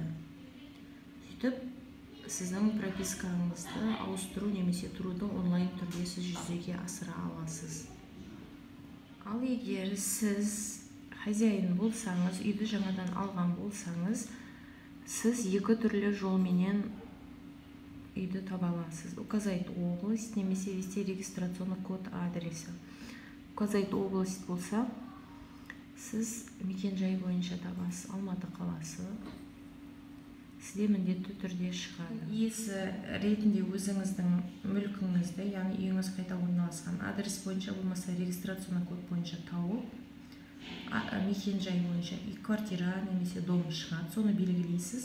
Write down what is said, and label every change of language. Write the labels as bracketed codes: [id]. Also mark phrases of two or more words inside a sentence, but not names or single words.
[kk] Сөйтіп, сіздің пропискаңызды ауыстыру немесе тұруды онлайн түрде сіз жүзеге асыра аласыз. Ал егер сіз хозяин болсаңыз, үйді жаңадан алған болсаңыз, сіз екі түрлі жолменен үйді таба аласыз. [ru] Указать область, [kk] немесе [ru] ввести регистрационный код адреса. Указать область [kk] болса, сіз мекен-жай бойынша табасыз. Алматы қаласы. сізде міндетті түрде шығады. Иесі ретінде өзіңіздің мүлкіңізді, яғни үйіңіз қайда орналасқан адрес бойынша болмаса [ru] регистрационный код [kk] бойынша тауып, мекен-жай бойынша үй квартира немесе дом шығады, соны белгілейсіз.